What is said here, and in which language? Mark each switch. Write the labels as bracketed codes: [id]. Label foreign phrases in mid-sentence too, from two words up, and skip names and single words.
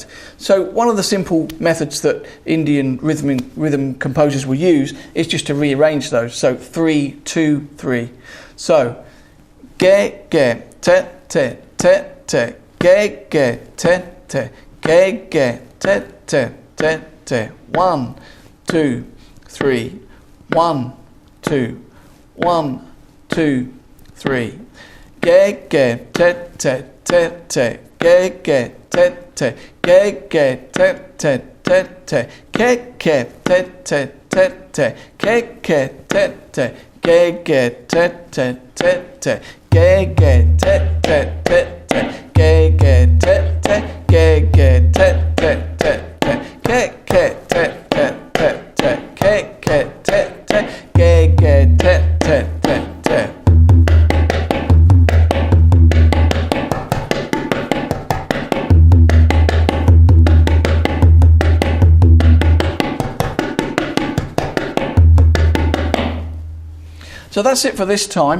[en] So one of the simple methods that Indian rhythm composers will use is just to rearrange those. So 3, 2, 3. So ge, ge, te, te, te, te. Ge, ge, te, te. Ge, ge, te, te, te, te. 1, 2, 3. 1, 2, 1, 2, 3. Ge, ge, te, te, te, te. Ge, ge, te, te. Ge, ge, te, te, te, te. Ke, ke, te, te, te, te. Ke, ke, te, te. Ge, ge, te, te, te, te. Ge, ge, te, te, te, te. Ge, ge, te, te. Ge, ge, te, te, te, te. Ke, ke, te, te, te, te. Ke, ke, te, te. Ge, ge, te, te, te, te. So that's it for this time.